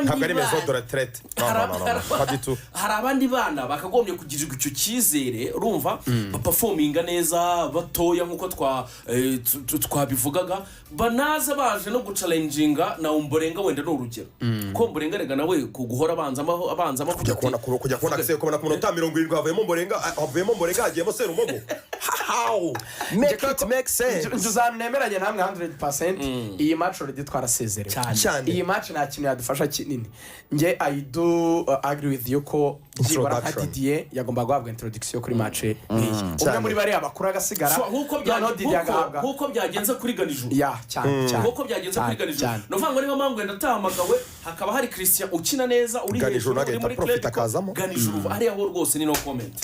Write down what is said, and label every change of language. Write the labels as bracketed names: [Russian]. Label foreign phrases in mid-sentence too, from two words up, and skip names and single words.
[Kinyarwanda] abandi bana bakagombye kugirirwa icyo cyizere urumva baperforminga neza batoya nkuko twabivugaga banaza baje no guchallenginga na Ombolenga wenda no urugero ko Ombolenga rega nawe kuguhora abanzamo kujya kubona kase kubona ku minota 70 havuyemo Ombolenga hagiyemo Serumogo [English] how make sense [Kinyarwanda] ntuzanemeranye namwe 100% iyi [English] match already [Kinyarwanda] twarasezerewe iyi match nta kintu yadufasha kinini nge [English] I do agree with you [Kinyarwanda] ko jibara nka Didier yagomba guhabwa introduction kuri match nk'iyi umwe muri bari abakuru agasigara nkuko byagenze kuri Ganijuru cyane nkuko byagenze kuri Ganijuru no vanga niho mpamvu ndatamagawe hakaba hari Christian ukina neza uri hejuru muri profit akazamo Ganijuru ari aho rwose ni [English] no comment